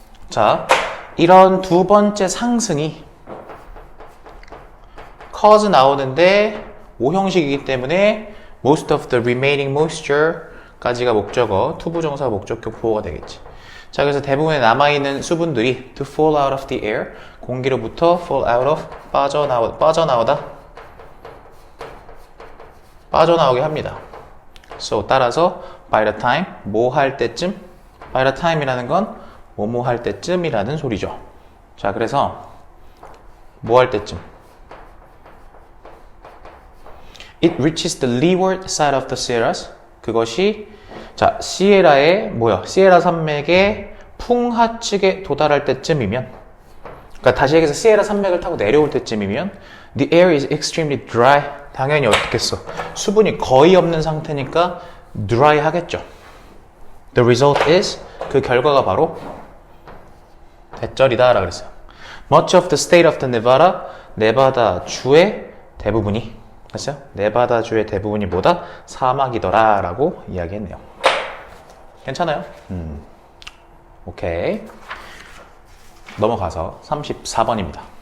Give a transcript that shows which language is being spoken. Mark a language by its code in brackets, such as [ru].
[ko] 자, 이런 두 번째 상승이 cause 나오는데 오형식이기 때문에 [en] most of the remaining moisture [ko] 까지가 목적어, 투부정사 목적격 보호가 되겠지. 자, 그래서 대부분의 남아있는 수분들이 [en] to fall out of the air, [ko] 공기로부터 fall out of, 빠져나오게 합니다. So, 따라서 [en] by the time, [ko] 뭐 할 때쯤, by the time이라는 건 뭐뭐 할 때쯤이라는 소리죠. 자, 그래서 뭐 할 때쯤, [en] it reaches the leeward side of the Sierras. [ko] 그것이, 자, 시에라 산맥의 풍하측에 도달할 때쯤이면, 그러니까 다시 얘기해서 시에라 산맥을 타고 내려올 때쯤이면 [en] the air is extremely dry. [ko] 당연히 어떻겠어? 수분이 거의 없는 상태니까 dry 하겠죠. [en] The result is [ko] 그 결과가 바로 대절이다 라고 그랬어요. [en] Much of the state of the Nevada, [ko] 네바다 주의 대부분이, 됐어요? 네바다 주의 대부분이 뭐다? 사막이더라 라고 이야기했네요. 괜찮아요? 오케이. 넘어가서 34번입니다.